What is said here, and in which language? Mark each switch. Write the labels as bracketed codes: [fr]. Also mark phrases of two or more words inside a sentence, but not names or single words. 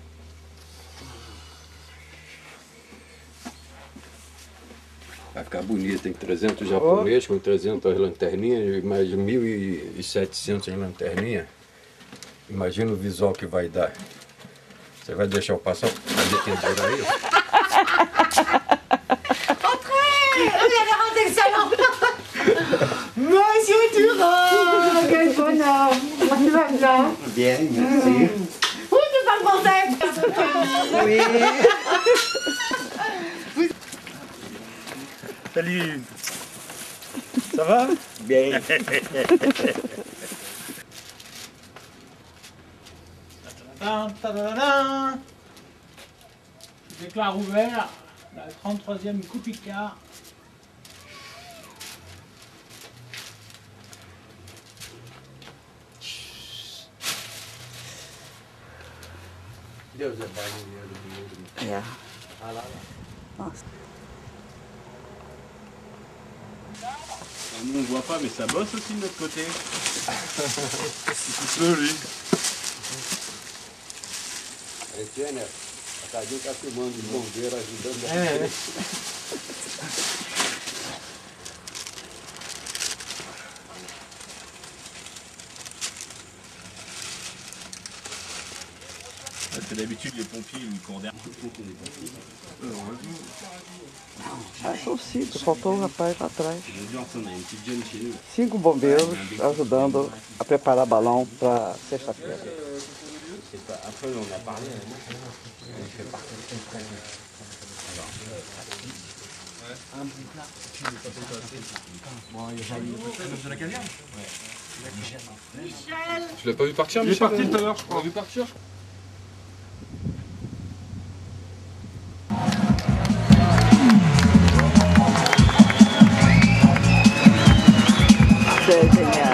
[pt] Vai ficar bonito, tem 300 japoneses com 300 lanterninhas e mais 1.700 lanterninhas. Imagina o visual que vai dar. Você vai deixar eu passar a detendura aí? [fr] Entrez! Regardez excellent! Monsieur Durand! Quel bonheur! Tu vas bien? Bien, merci. Où tu parles français? Oui. Salut. Ça va? Bien. Tadadadin. Je déclare ouvert la 33e Coupe Icare. [pt] Deus é barulheiro mesmo. É. Ah, lá. Nossa. [fr] Nous on voit pas, mais ça bosse aussi de notre côté. C'est lui. [pt] A Etienne, a Tadinho está filmando os bombeiros ajudando a [fr] Parce que d'habitude les pompiers ils courent derrière. [pt] Ah, são 5, faltou um rapaz lá atrás. [fr] Aujourd'hui on a une petite jeune chez nous. [pt] 5 bombeiros ajudando a preparar balão para sexta-feira. [fr] Après on a parlé, elle fait partie. Tu l'as pas vu partir, Michel? Il est parti tout à l'heure, je crois. Tu l'as vu partir? C'est génial.